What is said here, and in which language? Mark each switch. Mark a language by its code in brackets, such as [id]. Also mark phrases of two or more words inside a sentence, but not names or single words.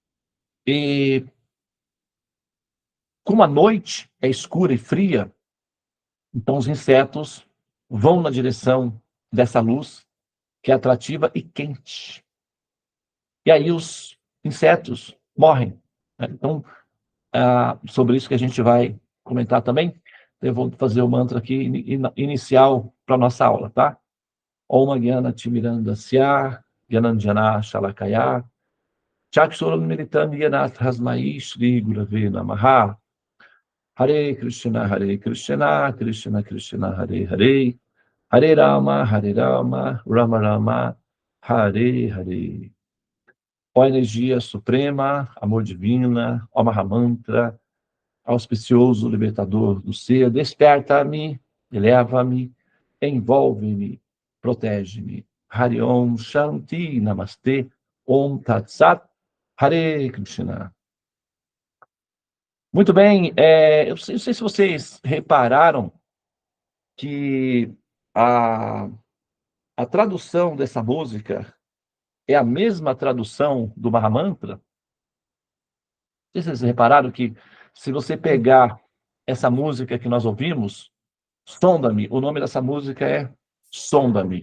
[pt] E como a noite é escura e fria, então os insetos vão na direção dessa luz que é atrativa e quente. E aí os insetos morrem, né? Então, sobre isso que a gente vai comentar também. Eu vou fazer o mantra aqui inicial para a nossa aula, tá? [sa] ॐ ज्ञान तिमिरान्धस्य, ज्ञानाञ्जन शलाकया, चक्षुरुन्मीलितम् यनत् हस्मै श्री गुरवे नमः. हरे कृष्ण, कृष्ण कृष्ण, हरे हरे, हरे राम, राम राम, हरे हरे. [pt] Ó energia suprema, amor divina, ó Mahamantra, auspicioso libertador do ser, desperta-me, eleva-me, envolve-me, protege-me. [sa] हरि ॐ शान्ति नमस्ते, ॐ तत् सत्, हरे कृष्ण. [pt] Muito bem, eu não sei se vocês repararam que a, a tradução dessa música é a mesma tradução do Mahamantra. Não sei se vocês repararam que se você pegar essa música que nós ouvimos, Sonda-me, o nome dessa música é Sonda-me.